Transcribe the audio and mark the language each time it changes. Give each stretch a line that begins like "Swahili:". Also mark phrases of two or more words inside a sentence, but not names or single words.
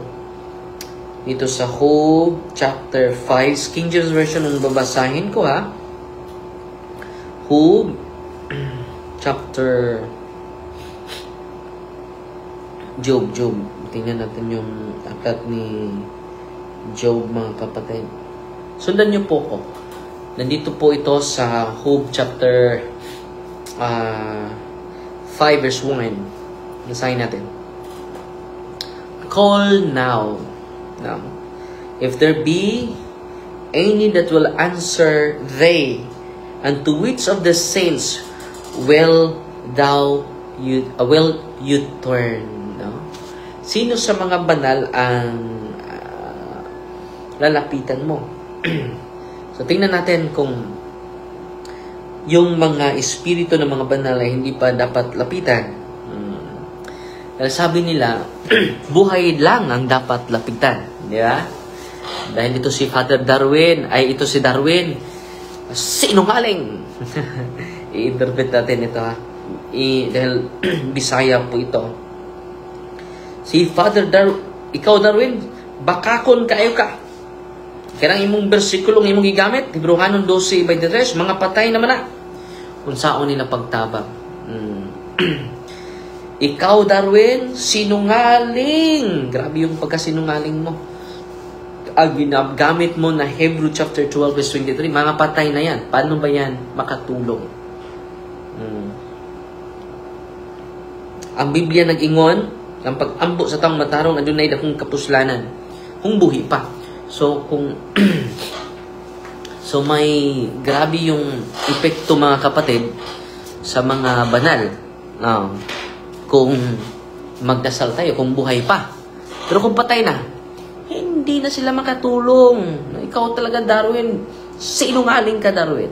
Filipino: Dito sa Job chapter 5, King James Version ang babasahin ko Job chapter Job. Tingnan natin yung aklat ni Job, mga kapatid. Sundan niyo po ko. Nandito po ito sa Job chapter 5 verse 1. Basahin natin.
English: Call now. If there be any that will answer they, and to which of the saints will you turn? No?
Filipino: Sino sa mga banal ang lalapitan mo? So, tingnan natin kung yung mga espiritu ng mga banal ay hindi pa dapat lapitan. Dahil sabi nila, buhay lang ang dapat lapitan. Di ba? Dahil ito si Father Darwin, ito si Darwin, sinungaling. I-interpret natin ito dahil Bisaya po ito.
Cebuano: Si Father Darwin, ikaw Darwin, bakakon kayo ka. Kaya imong bersikulong imong gigamit, Hebrewanon 12:23, mga patay naman na.
Filipino: Kung saan nila pagtabang. Ikaw, Darwin, sinungaling. Grabe yung pagkasinungaling mo. Ginagamit mo na Hebrew chapter 12 verse 23, mga patay na yan. Paano ba yan makatulong?
Cebuano: Ang Biblia nag-ingon, ang pag-ambo sa taong matarong, adunay dakong kapuslanan. Kung buhi pa. So, So,
Filipino: may grabe yung epekto, mga kapatid, sa mga banal. Kung magdasal tayo, kung buhay pa. Pero kung patay na, hindi na sila makatulong. Ikaw talaga, Darwin. Sinungaling ka, Darwin.